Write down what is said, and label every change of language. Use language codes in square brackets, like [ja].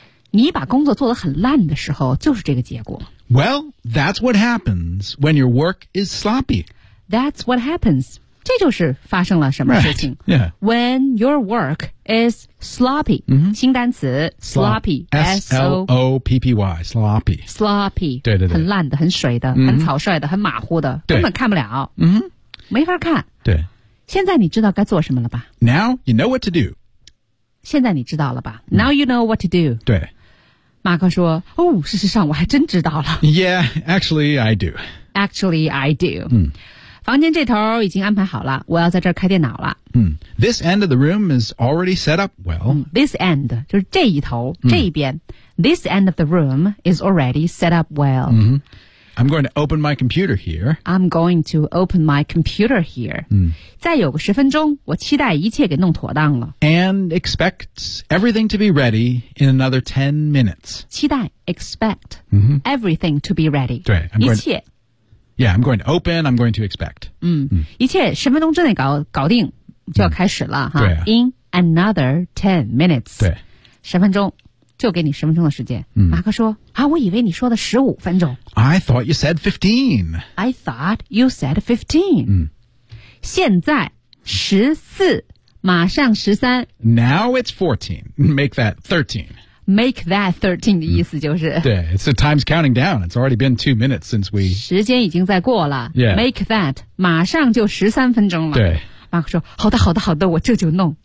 [zh] 你把工作做得很烂的时候，就是这个结果。 [en] Well, that's what happens when your work is sloppy. That's what happens. [zh] 这就是发生了什么事情。 [en] Right. Yeah. When your work is sloppy.、 Mm-hmm. [zh] 新单词 sloppy. [en] S-L-O-P-P-Y. Sloppy. Sloppy. [zh] 对对对。很烂的，很水的、 [en] mm-hmm. [zh] 很草率的，很马虎的。对。根本看不了。嗯、mm-hmm. 没法看。对。现在你知道该做什么了吧 [en] ?Now you know what to do. [zh] 现在你知道了吧 ? [en] Now you know what to do. [zh] 对。马克说哦事实上我还真知道了。 [en] Yeah, actually I do. Actually I do.、嗯、 [zh] 房间这头已经安排好了我要在这儿开电脑了。 [en] 嗯、this end of the room is already set up well.、嗯、 [zh] this end, 就是这一头、嗯、这一边。 [en] This end of the room is already set up well.、嗯I'm going to open my computer here. I'm going to open my computer here.、 Mm. [zh] 再有个十分钟我期待一切给弄妥当了。 [en] And expect everything to be ready in another 10 minutes. [zh] 期待 expect、 [en] mm-hmm. everything to be ready. [zh] 对一切。 [en] Yeah, I'm going to open, I'm going to expect.、嗯 mm. [zh] 一切十分钟之内 搞定就要开始了、mm. 哈对、啊。 [en] In another 10 minutes. [zh] 对。十分钟。就给你十分钟的时间、嗯、马克说啊，我以为你说的十五分钟 [en] I thought you said 15 I thought you said 15、嗯、 [zh] 现在十四马上十三 [en] Now it's 14 Make that 13 [zh] Make that 13的意思就是、嗯、 [en] 对 It's the time's counting down It's already been 2 minutes since we [zh] 时间已经在过了、 [en] yeah. [zh] Make that 马上就十三分钟了对马克说好的好的好的我这就弄